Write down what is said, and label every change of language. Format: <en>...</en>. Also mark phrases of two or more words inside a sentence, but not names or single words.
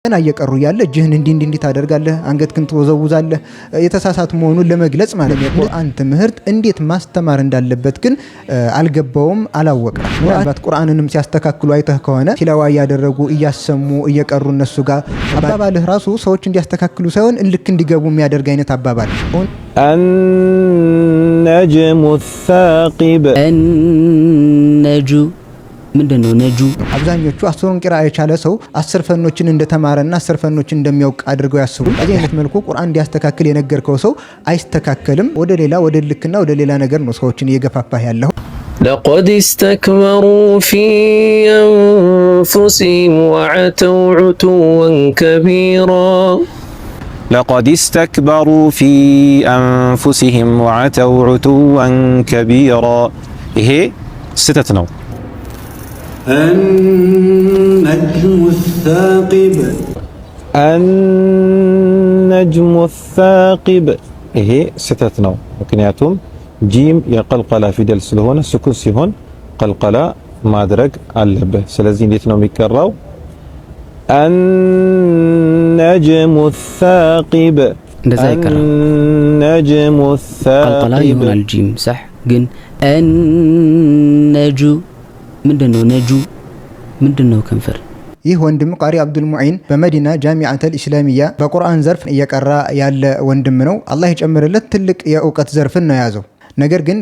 <am>ገና እየቀሩ ያለ እጅህን እንዲህ ታደርጋለህ፣ አንገትክን ትወዘውዛለህ የተሳሳቱ መሆኑን ለመግለጽ ማለት ነው። ቁርአን ትምህርት እንዴት ማስተማር እንዳለበት ግን አልገባውም፣ አላወቀም። ምናልባት ቁርአንንም ሲያስተካክሉ አይተህ ከሆነ ቲላዋ እያደረጉ እያሰሙ እየቀሩ እነሱ ጋር አባባልህ ራሱ ሰዎች እንዲያስተካክሉ ሳይሆን ልክ እንዲገቡ የሚያደርግ አይነት አባባል</am> <ar>النجم الثاقب</ar> <am>النجو ምንድነው ነጁ? አብዛኞቹ አስሩን ቂራ የቻለ ሰው 10 ፈኖችን እንደተማረና 10 ፈኖችን እንደሚያውቅ አድርገው ያስቡ። በዚህ አይነት መልኩ ቁርአን እንዲያስተካክል የነገርከው ሰው አይስተካከልም። ወደ ሌላ ወደ ሌላ ነገር ነው ሰዎችን እየገፋፋህ ያለው።</am> <ar>لقد استكبروا في أنفسهم وعتوا عتوا كبيرا لقد استكبروا في أنفسهم وعتوا عتوا كبيرا</ar> <am>ይሄ ስህተት ነው።</am> <ar>النجم الثاقب النجم الثاقب</ar> <am>ይሄ ስህተት ነው። ምክንያቱም ጂም የቀልቀላ ፊደል ስለሆነ ስኩን ሲሆን ቀልቀላ ማድረግ አለበት። ስለዚህ እንዴት ነው የሚቀራው?</am> <ar>النجم الثاقب</ar> <am>እንደዛ ይቀራል።</am> <ar>النجم الثاقب</ar> <am>ቀልቀላ ይሆናል ጂም صح። ግን النጁ ምንድነው? ነጁ ምንድነው? ከንፈር። ይህ ወንድም ቃሪ አብዱል ሙዒን በመዲና ጃሚዓተል ኢስላሚያ በቁርአን ዘርፍ እየቀራ ያለ ወንድም ነው። አላህ ይጨምርለት። ትልቅ የእውቀት ዘርፍን ነው ያዘው። ነገር ግን</am>